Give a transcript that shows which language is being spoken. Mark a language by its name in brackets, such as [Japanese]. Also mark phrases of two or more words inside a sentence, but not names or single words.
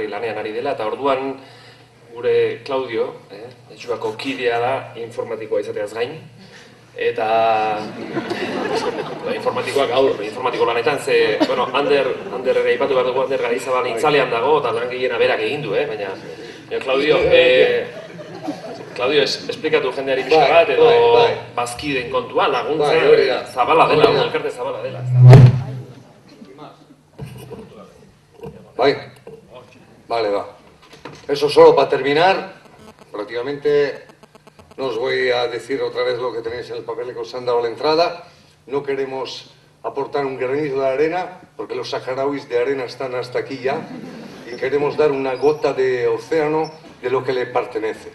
[Basque] lanean ari dela, eta orduan gure Claudio, etxuako kidea da informatikoa izateaz gain, eta informatikoak gaur, informatiko lanetan, ze, Ander ere ipatu behar dugu, Ander Garizabal itzalean dago, eta lan gehiena berak egin du, baina Claudio, esplikatu jendeari pixka bat, edo bazkideen kontua, laguntza, zabala dela, elkarte zabala dela. [Spanish] Vale, va. Eso solo para terminar, prácticamente no os voy a decir otra vez lo que tenéis en el papel que os han dado a la entrada. No queremos aportar un granito de arena, porque los saharauis de arena están hasta aquí ya, y queremos dar una gota de océano de lo que le pertenece.